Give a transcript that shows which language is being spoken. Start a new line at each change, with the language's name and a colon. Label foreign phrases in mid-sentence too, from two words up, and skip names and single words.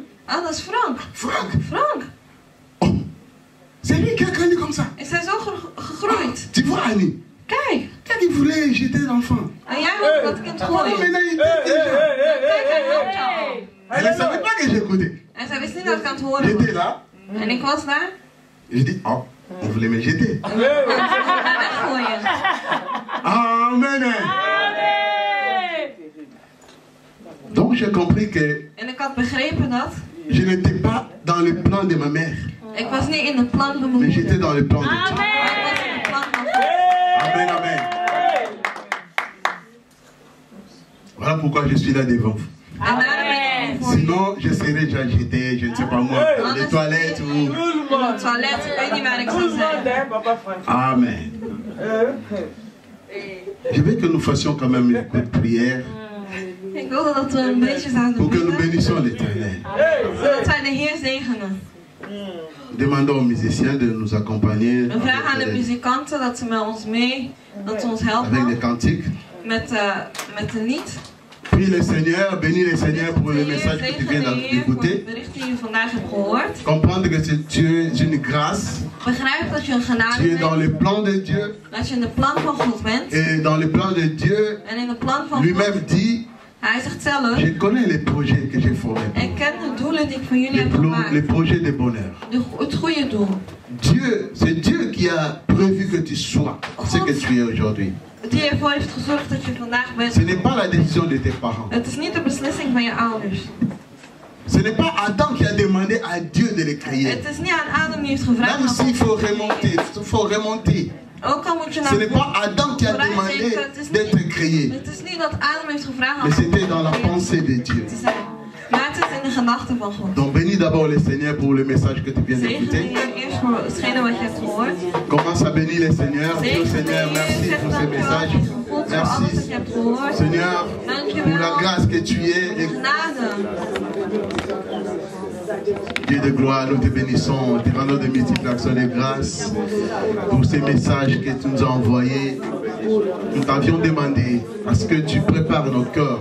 Dutch: Ah, dat is Frank. Franck. Frank.
French: Oh, c'est lui qui a grandi comme ça.
Dutch: Is hij zo gegroeid?
French: Tu vois Annie,
Dutch: Kijk.
French: quand il voulait jeter l'enfant,
Dutch: En jij wil dat kind oh, gooien.
French: maintenant il était déjà.
Dutch: Kijk, hij helpt jou.
French: Elle ne savait pas que j'écoutais.
Dutch: En zij wist niet dat ik aan het horen
French: J'étais
Dutch: was.
French: là,
Dutch: En ik was daar.
French: je dis, oh, on voulait me jeter.
Dutch: En ze wilden mij weggooien.
French: Amen. Donc j'ai compris que
Dutch: En ik had begrepen dat.
French: je n'étais pas dans le plan de ma mère,
Dutch: Ik was niet in het plan van mijn
French: mais j'étais
Dutch: moeder.
French: dans le plan de Dieu.
Dutch: Maar ik was in het plan van God.
French: Amen, amen. Voilà pourquoi je suis là devant vous.
Dutch: En daarom ben ik voor je.
French: Sinon, je serais déjà jeté, je ne sais pas moi, dans les toilettes ou...
Dutch: In het toilet, ik weet niet waar ik zou zijn.
French: Amen. Je veux que nous fassions quand même une petite prière
Dutch: Ik wilde dat we een beetje zouden
French: pour que nous
Dutch: bidden.
French: bénissions l'Éternel.
Dutch: Zodat wij de Heer zegenen.
French: Demandons aux musiciens de nous accompagner
Dutch: We vragen aan de muzikanten dat ze met ons mee, dat ze ons
French: avec des
Dutch: helpen
French: cantiques.
Dutch: met een lied.
French: Prie le Seigneur, bénis le Seigneur pour le message que tu viens
Dutch: Zegen de Heer voor het
French: d'écouter.
Dutch: bericht die je vandaag hebt gehoord.
French: Comprendre que tu es une grâce,
Dutch: Begrijp dat je een genade
French: tu es dans
Dutch: bent,
French: le plan de Dieu.
Dutch: dat je in de plan van God bent.
French: Et dans le plan de Dieu,
Dutch: En in de plan van God,
French: lui-même dit,
Dutch: hij zegt zelf,
French: je connais les projets que j'ai formés.
Dutch: ik ken de doelen die ik voor jullie heb
French: Les
Dutch: gemaakt.
French: projets de bonheur.
Dutch: Het goede doel.
French: Dieu, c'est Dieu qui a prévu que tu sois ce que tu es aujourd'hui.
Dutch: Die ervoor heeft gezorgd dat je vandaag bent.
French: Ce n'est pas la décision de tes parents.
Dutch: Het is niet de beslissing van je ouders.
French: Ce n'est pas Adam qui a demandé à Dieu de le créer.
Dutch: Het is niet aan Adam die heeft gevraagd.
French: Là aussi, il faut remonter. Il faut remonter.
Dutch: Ook al moet je
French: Ce n'est pas Adam qui a demandé d'être créé.
Dutch: Het is niet dat Adam heeft gevraagd
French: Mais
Dutch: om
French: c'était dans la pensée de Dieu.
Dutch: te zijn. Maar het is in de gedachten van God.
French: Donc bénis d'abord le Seigneur pour le message que tu viens
Dutch: Zegen de
French: d'écouter.
Dutch: Heer eerst voor hetgene wat je hebt gehoord.
French: Commence à bénir le Seigneur. Dis au
Dutch: Zegen de
French: Seigneur,
Dutch: Heer,
French: merci
Dutch: zeg
French: pour ce
Dutch: dankjewel
French: message.
Dutch: God voor alles wat je
French: Merci
Dutch: hebt gehoord.
French: Seigneur pour la grâce que tu es. Et
Dutch: Genade.
French: Dieu de gloire, nous te bénissons, te rendons de multiples actions de grâce pour ces messages que tu nous as envoyés. Nous t'avions demandé à ce que tu prépares nos cœurs.